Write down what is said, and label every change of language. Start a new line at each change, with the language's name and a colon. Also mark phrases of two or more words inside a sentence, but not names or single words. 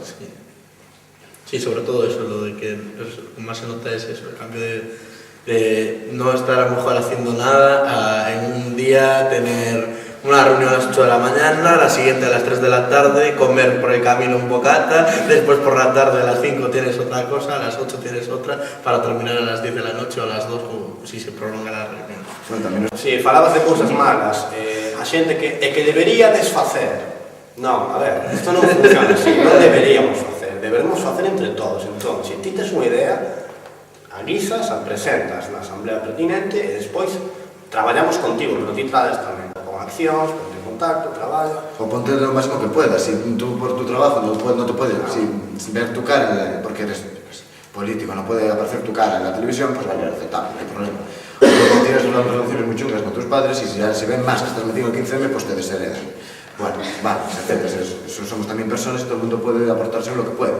Spanish: Sí, sobre todo eso, lo de que lo que más se nota es eso, el cambio de no estar a lo mejor haciendo nada, a en un día tener una reunión a las 8 de la mañana, la siguiente a las 3 de la tarde, comer por el camino un bocata, después por la tarde a las 5 tienes otra cosa, a las 8 tienes otra, para terminar a las 10 de la noche o a las 2 o si se prolonga la reunión.
Galician: Si falabas de cousas malas, a xente que debería desfacer. Non, a ver, isto non funciona así, non deberíamos facer, deberemos facer entre todos. Entón, se ti tes unha idea, avisas, a presentas na asamblea pertinente e despois traballamos contigo, pero ti traes tamén con accións, ponte en contacto, traballa.
Spanish: O ponte lo máximo que puedas, si tú por tu trabajo no te puedes ver tu cara, porque eres político, no puede aparecer tu cara en la televisión, pues vale, aceptable, no hay problema. O tienes unas relaciones muy chungas con tus padres y si ven más que estás metido en el 15M, pues te desheredan. Bueno, vale, se aceptas, somos también personas y todo el mundo puede aportarse lo que puede.